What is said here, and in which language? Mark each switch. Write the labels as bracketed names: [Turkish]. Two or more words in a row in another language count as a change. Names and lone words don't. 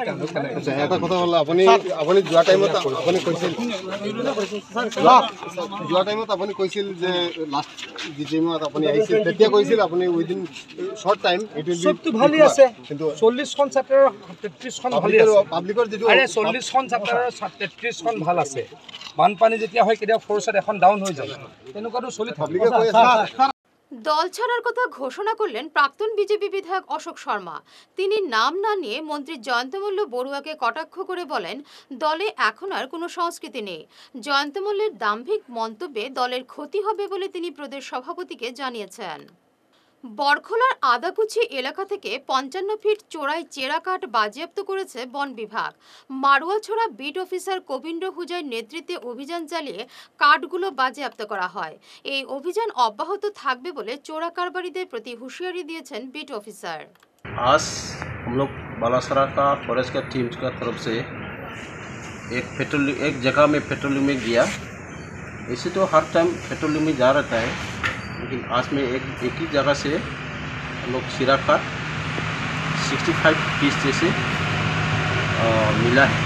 [Assamese] এটা কথা হ'ল, আপুনি যোৱা টাইমত আপুনি কৈছিল যে লাষ্ট ডিজিমত আপুনি আহিছিল, তেতিয়া কৈছিল আপুনি [English] within short time [Assamese] চবটো ভালেই আছে, কিন্তু 40খন চাটাৰৰ 33খন ভালেই আছে। পাব্লিকৰ যিটো 40খন চাটাৰৰ 33খন ভাল আছে। বানপানী যেতিয়া হয় কেতিয়াবা ফ'ৰ্চত এখন ডাউন হৈ যায়, তেনেকুৱাটো চলি থাকে। [Bangla] দল ছাড়ার কথা ঘোষণা করলেন প্রাক্তন বিজেপি বিধায়ক অশোক শর্মা। তিনি নাম না নিয়ে মন্ত্রী জয়ন্তমল্ল বড়ুয়াকে কটাক্ষ করে বলেন, দলে এখন আর কোনো সংস্কৃতি নেই। জয়ন্তমল্লের দাম্ভিক মন্তব্যে দলের ক্ষতি হবে বলে তিনি প্রদেশ সভাপতিকে জানিয়েছেন। বরখোলার আদাকুচি এলাকা থেকে 55 ফিট চোরাই চেরা কাঠ বাজেয়াপ্ত করেছে বন বিভাগ। মারুয়াছড়া বিট অফিসার কবীন্দ্র হুজার নেতৃত্বে অভিযান চালিয়ে কাঠগুলো বাজেয়াপ্ত করা হয়। এই অভিযান অব্যাহত থাকবে বলে চোরা কারবারিদের প্রতি হুঁশিয়ারি দিয়েছেন বিট অফিসার। [Hindi] आज हम लोग बालासरा का फॉरेस्ट का टीम का तरफ से एक जगह में पेट्रोलिंग में गया। ऐसे तो हर टाइम पेट्रोलिंग में जा रहता है, लेकिन आज में एक ही जगह से हम लोग सिरा का 65 पीस जैसे मिला है।